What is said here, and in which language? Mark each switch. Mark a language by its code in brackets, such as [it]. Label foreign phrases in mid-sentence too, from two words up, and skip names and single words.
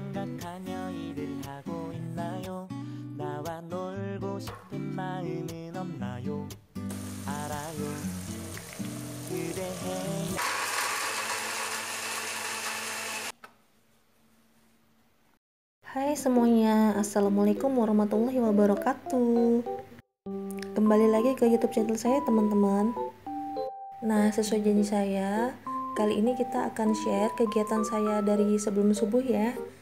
[ko] 행복하며 일을 하고 있나요? 나와 놀고 싶은 마음은 없나요? 알아요. 그대 해야. [id] Hai semuanya, [ar] السلام عليكم ورحمة الله وبركاته. [id] Kembali lagi ke YouTube channel saya teman-teman. Nah, sesuai janji saya, kali ini kita akan share kegiatan saya dari sebelum subuh ya.